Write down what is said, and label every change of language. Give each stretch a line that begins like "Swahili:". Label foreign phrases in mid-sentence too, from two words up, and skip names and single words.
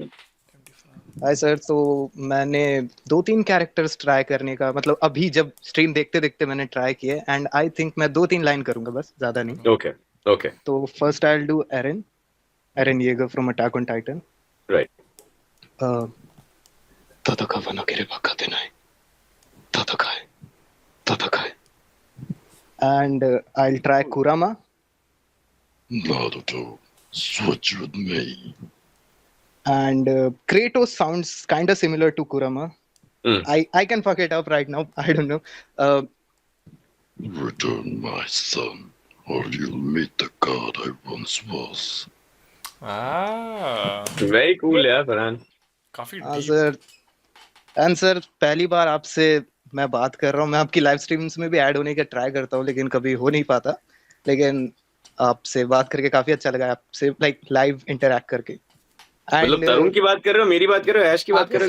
Hindi: हाय सर। तो मैंने 2-3 कैरेक्टर्स ट्राई करने का, मतलब अभी जब स्ट्रीम देखते देखते मैंने ट्राई किए,
English: and I think
Hindi: मैं 2-3 लाइन करूंगा बस, ज्यादा नहीं। ओके।
English: तो first I will do Eren Yeager from Attack on Titan.
Hindi: राइट।
Japanese: 戦わなければ勝てない。
English: 戦え。And I'll try Kurama. Naruto, switch with me. And Kratos sounds kind of similar to Kurama. I can fuck it up right now. I don't know. Return, my son, or you'll meet the god I once was. Very cool
Hindi: यार फरहान। काफी हाँ सर। एंड सर पहली बार आपसे मैं बात कर रहा हूँ। मैं आपकी लाइव स्ट्रीम्स में भी ऐड होने का ट्राई करता हूँ, लेकिन कभी हो नहीं पाता। लेकिन आपसे बात करके काफी अच्छा लगा, आपसे
English: like live interact
Hindi: करके। मतलब तरुण की बात कर रहे हो, मेरी बात कर रहे हो, ऐश की बात कर रहे हो?